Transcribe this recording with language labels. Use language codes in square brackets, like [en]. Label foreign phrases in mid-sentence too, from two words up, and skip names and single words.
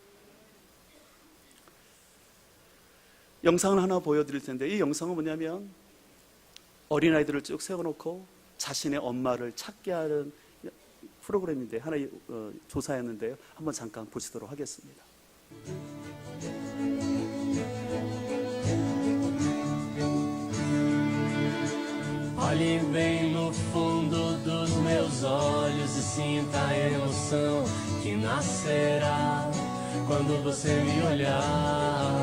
[ko] 영상을 하나 보여드릴 텐데, 이 영상은 뭐냐면 어린아이들을 쭉 세워놓고 자신의 엄마를 찾게 하는 프로그램인데, 하나의 조사였는데요. 한번 잠깐 보시도록 하겠습니다. [pt] Olhe bem no fundo dos meus olhos e sinta a emoção que nascerá quando você me olhar.